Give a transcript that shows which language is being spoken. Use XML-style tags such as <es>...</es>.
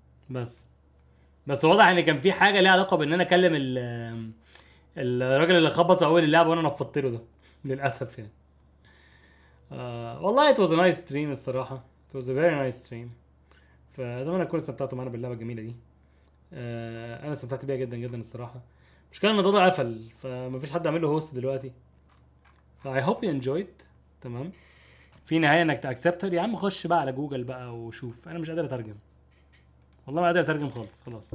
<ar>بس واضح ان كان في حاجه ليها علاقه بان انا اكلم الراجل اللي خبط في اول اللعبه وانا نفضت له ده للاسف يعني.</ar> <en>والله it was a nice stream الصراحه. it was a very nice stream.</en> <ar>فاتمنى تكونوا استمتعتوا معانا باللعبه الجميله دي. انا استمتعت بيها جدا جدا الصراحه. المشكله ان الوضع قفل فمفيش حد عامل له هوست دلوقتي.</ar> <en>I hope you enjoyed. تمام.</en> <ar>في نهايه انك تاكسبتر يا عم. خش بقى على جوجل بقى وشوف. انا مش قادر اترجم والله، ما قادر اترجم خلاص.</ar>